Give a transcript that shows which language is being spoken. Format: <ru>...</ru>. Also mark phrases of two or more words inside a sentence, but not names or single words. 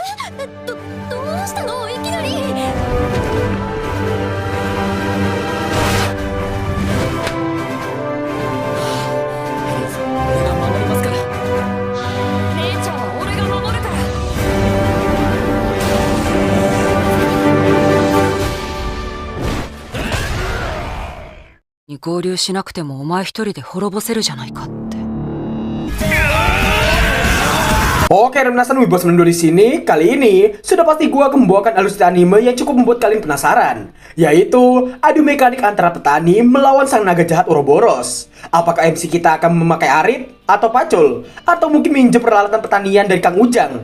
<ja>どうしたのいきなり。俺が守りますから。姉ちゃんは俺が守るから。に合流しなくてもお前一人で滅ぼせるじゃないかって。</ja> <id>Oke, penasaran Wibos Mendo di sini. Kali ini sudah pasti gua akan membawakan alutsista anime yang cukup membuat kalian penasaran, yaitu adu mekanik antara petani melawan sang naga jahat Ouroboros. Apakah MC kita akan memakai arit atau pacul, atau mungkin minjem peralatan pertanian dari Kang Ujang?</id>